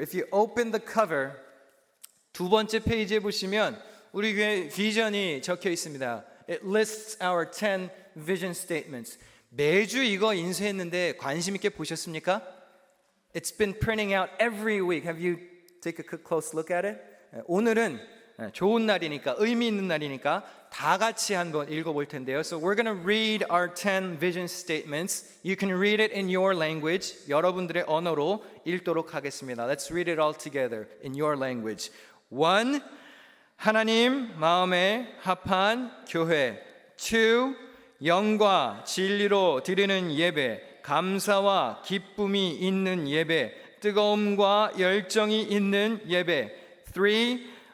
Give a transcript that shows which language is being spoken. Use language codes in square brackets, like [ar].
[en] If you open the cover, [ko] 두 번째 페이지에 보시면 우리 교회 비전이 적혀 있습니다. [en] It lists our 10 vision statements. [ko] 매주 이거 인쇄했는데 관심 있게 보셨습니까? [en] It's been printing out every week. Have you take a close look at it? [ko] 오늘은 좋은 날이니까 의미 있는 날이니까 다 같이 한번 읽어볼 텐데요. [en] So we're going to read our 10 vision statements. You can read it in your language. [ko] 여러분들의 언어로 읽도록 하겠습니다. [en] Let's read it all together in your language. 1. [ko] 하나님 마음에 합한 교회. 2. 영과 진리로 드리는 예배, 감사와 기쁨이 있는 예배, 뜨거움과 열정이 있는 예배. 3.